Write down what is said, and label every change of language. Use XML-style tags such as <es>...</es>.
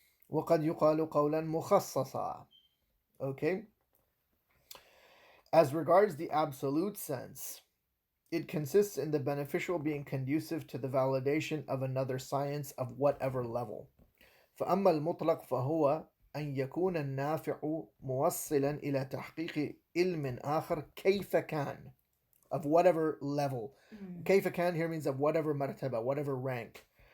<ar>وقد يقال قولا مخصصا. Okay?</ar> <en>As regards the absolute sense, it consists in the beneficial being conducive to the validation of another science of whatever level.</en> <ar>فأما المطلق فهو أن يكون النافع موصلا إلى تحقيق علم آخر كيف كان,</ar> <en>of whatever level.</en> <ar>كيف كان</ar> <en>here means of whatever مرتبة, whatever rank.</en>